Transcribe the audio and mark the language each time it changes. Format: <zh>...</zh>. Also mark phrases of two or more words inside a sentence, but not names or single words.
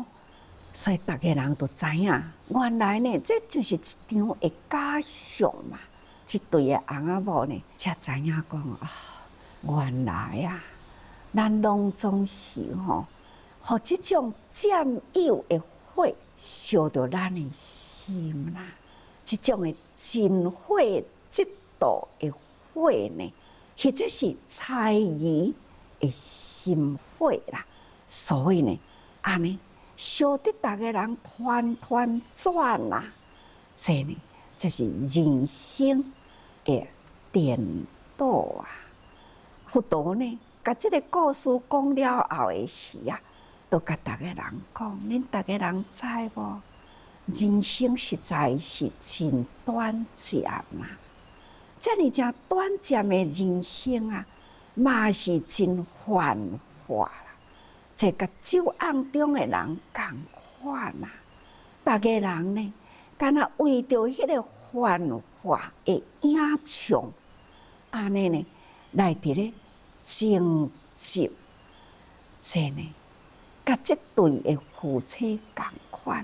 <nan>所以大家人都知影，原来呢，这就是一场的假象嘛。这对的翁仔某呢，才知影讲啊，原来啊，咱拢总是吼，互这种占有的火烧着咱的心啦。这种的真火嫉妒的火呢，或者是猜疑的心火啦。所以呢，安尼烧得大家人团团转啦。这呢，就是人生的颠倒啊！佛陀呢，甲这个故事讲了后的时啊，都甲大家人讲：恁大家人知无？人生实在是真短暂嘛！这呢，真短暂的人生啊，嘛是真幻化啦。这甲酒甕中的人共款啊！大家人呢，敢若为着迄个幻化的影像，安尼呢，来伫咧争执。这呢，甲这对的夫妻共款。</nan>